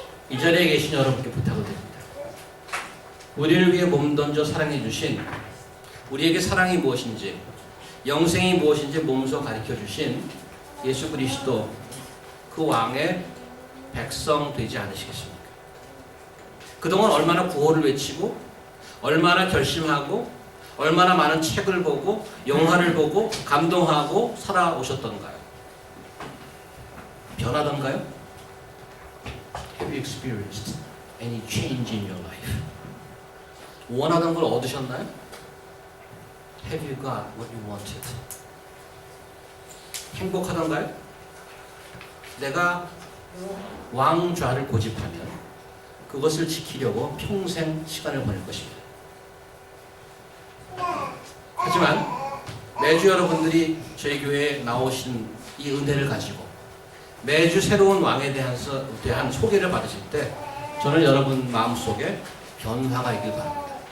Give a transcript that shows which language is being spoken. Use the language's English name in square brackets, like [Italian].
[Korean] 이 자리에 계신 여러분께 부탁을 드립니다. 우리를 위해 몸 던져 사랑해 주신, 우리에게 사랑이 무엇인지, 영생이 무엇인지 몸소 가르쳐 주신 예수 그리스도, 그 왕의 백성 되지 않으시겠습니까? 그동안 얼마나 구호를 외치고, 얼마나 결심하고, 얼마나 많은 책을 보고, 영화를 보고, 감동하고 살아오셨던가요? 변하던가요? [English] Have you experienced any change in your life? [Korean] 원하던 걸 얻으셨나요? [English] Have you got what you wanted? [Korean] 행복하던가요? 내가 왕좌를 고집하면 그것을 지키려고 평생 시간을 보낼 것입니다. 하지만 매주 여러분들이 저희 교회에 나오신 이 은혜를 가지고 매주 새로운 왕에 대한 소개를 받으실 때 저는 여러분 마음속에 변화가 있길 바랍니다.